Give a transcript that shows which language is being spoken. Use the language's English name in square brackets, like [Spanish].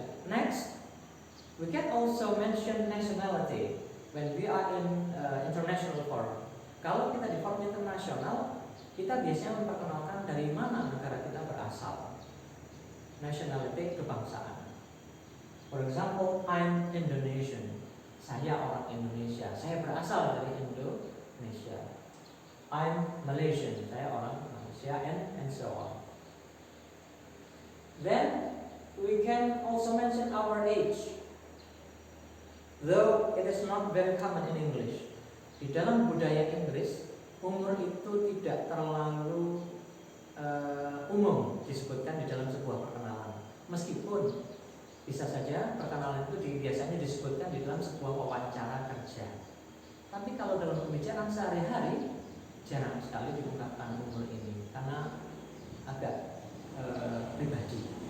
[English] Next, we can also mention nationality when we are in international forum. [Indonesian] Kalau kita di forum internasional, kita biasanya memperkenalkan dari mana negara kita berasal. [English] Nationality, kebangsaan. For example, I'm Indonesian. [Indonesian] Saya orang Indonesia. Saya berasal dari Indonesia. [English] I'm Malaysian. [Indonesian] Saya orang Malaysia, [English] and so on. Then we can also mention our age, though it is not very common in English. [Indonesian] Di dalam budaya Inggris, umur itu tidak terlalu umum disebutkan di dalam sebuah perkenalan. Meskipun bisa saja perkenalan itu biasanya disebutkan di dalam sebuah wawancara kerja. Tapi kalau dalam pembicaraan sehari-hari, jarang sekali diungkapkan umur ini karena agak pribadi.